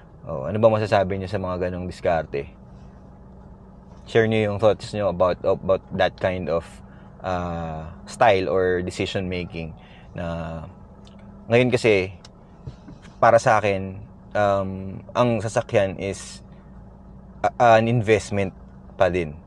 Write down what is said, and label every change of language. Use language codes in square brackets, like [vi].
[tl] Ano ba masasabi niyo sa mga ganong diskarte? [en] Share niyo yung thoughts niyo about that kind of style or decision making. [tl] Na ngayon kasi para sa akin, ang sasakyan is an investment pa din.